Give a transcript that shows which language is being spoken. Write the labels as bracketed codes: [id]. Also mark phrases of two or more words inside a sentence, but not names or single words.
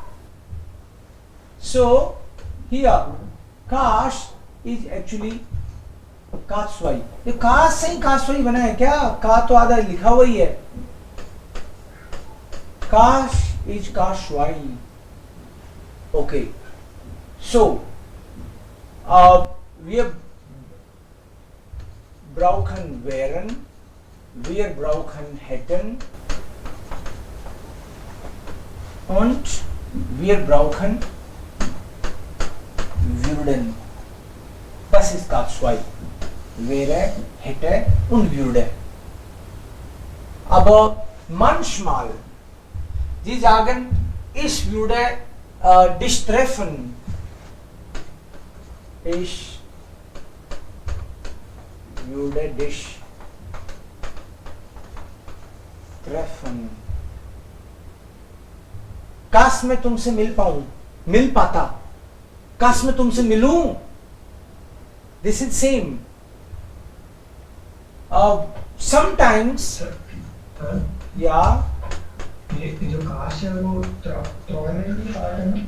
[en] So here काश is actually काशवाई। [hi] ये काश से ही काशवाई बना है क्या? का तो आधा लिखा हुआ ही है। काश इज काशवाई। [de] ओके, सो wir brauchen wären, wir brauchen hätten und wir brauchen würden. Das ist K2. Wäre, hätte und würde. Aber manchmal, Sie sagen, ich würde dich treffen. Ich würde dich treffen. [hi] काश मैं तुमसे मिल पाऊं, मिल पाता, काश मैं तुमसे मिलूं। [en] This is same. Sometimes या [hi] ये जो काश है वो ट्रॉय में भी पार्ट है ना?